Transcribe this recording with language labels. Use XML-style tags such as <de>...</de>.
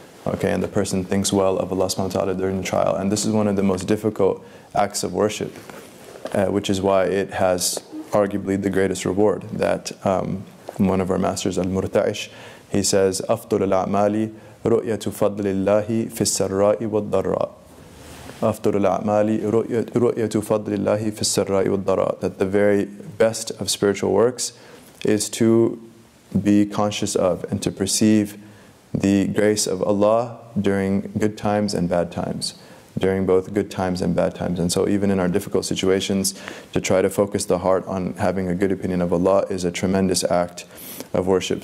<en>Okay, and the person thinks well of Allah subhanahu wa ta'ala during the trial. And this is one of the most difficult acts of worship, which is why it has arguably the greatest reward. That one of our masters, Al-Murta'ish, he says,</en> <ar>أفضل الأعمال رؤية فضل الله في السراء والضراء. أفضل الأعمال رؤية فضل الله في السراء والضراء.</ar> <en>That the very best of spiritual works is to be conscious of and to perceive the grace of Allah during good times and bad times, during both good times and bad times. And so even in our difficult situations, to try to focus the heart on having a good opinion of Allah is a tremendous act of worship.</en>